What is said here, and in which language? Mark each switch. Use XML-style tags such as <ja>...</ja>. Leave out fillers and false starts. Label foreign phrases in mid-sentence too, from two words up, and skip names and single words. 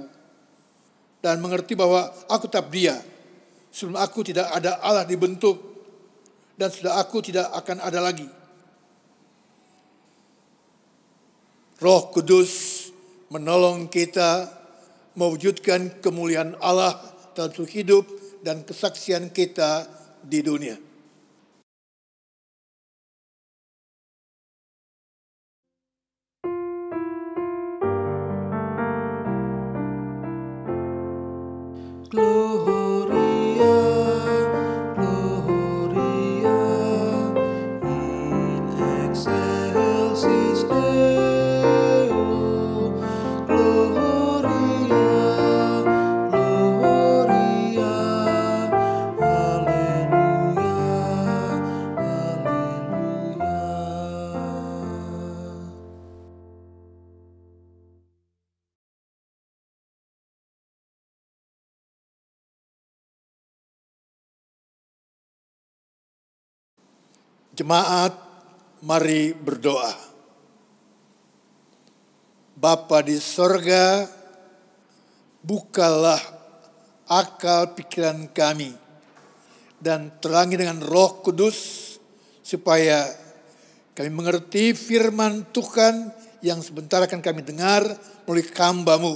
<id>Dan mengerti bahwa aku tetap Dia. Sebelum aku tidak ada Allah dibentuk, dan sudah aku tidak akan ada lagi. Roh Kudus menolong kita mewujudkan kemuliaan Allah dalam seluruh hidup dan kesaksian kita di dunia.</id> <la>Gloria, Gloria, in excelsis Deo. Gloria, Gloria, Alleluia, Alleluia.</la> <id>Jemaat, mari berdoa. Bapa di sorga, bukalah akal pikiran kami dan terangi dengan Roh Kudus supaya kami mengerti firman Tuhan yang sebentar akan kami dengar melalui hamba-Mu.</id>